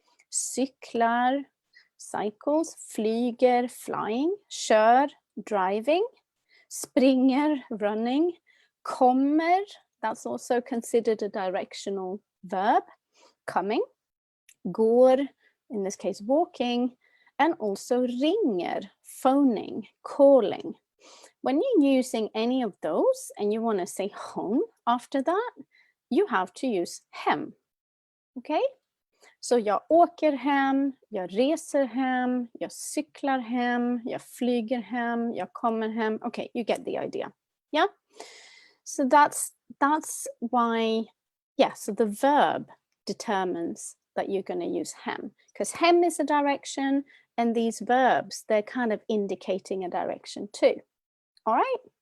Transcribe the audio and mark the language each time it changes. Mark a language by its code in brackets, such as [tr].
[en] cyklar, cycles, flyger, flying, kör, driving, springer, running, kommer, that's also considered a directional verb, coming, går, in this case walking, and also ringer, phoning, calling. When you're using any of those and you want to say home after that, you have to use hem. Okay? [sv] Så jag åker hem, jag reser hem, jag cyklar hem, jag flyger hem, jag kommer hem. [en] Okay, you get the idea. Yeah? So that's why, yeah, so the verb determines that you're going to use hem, because hem is a direction and these verbs, they're kind of indicating a direction too. All right?